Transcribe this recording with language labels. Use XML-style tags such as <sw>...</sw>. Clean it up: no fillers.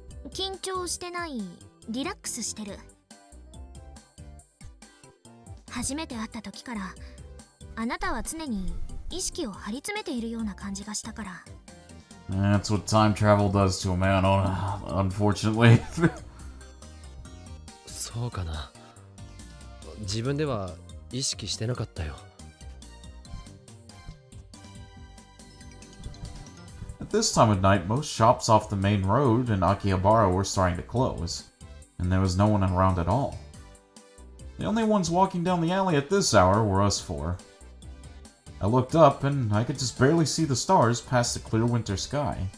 <ja>緊張してない、リラックスしてる。初めて会った時からあなたは常に意識を張り詰めているような感じがしたから。</ja> <en>That's what time travel does to a man, unfortunately.</en> <ja>そそうかな。自分では意識してなかったよ。</ja> <en>At this time of night, most shops off the main road in Akihabara were starting to close, and there was no one around at all. The only ones walking down the alley at this hour were us four. I looked up, and I could just barely see the stars past the clear winter sky.</en>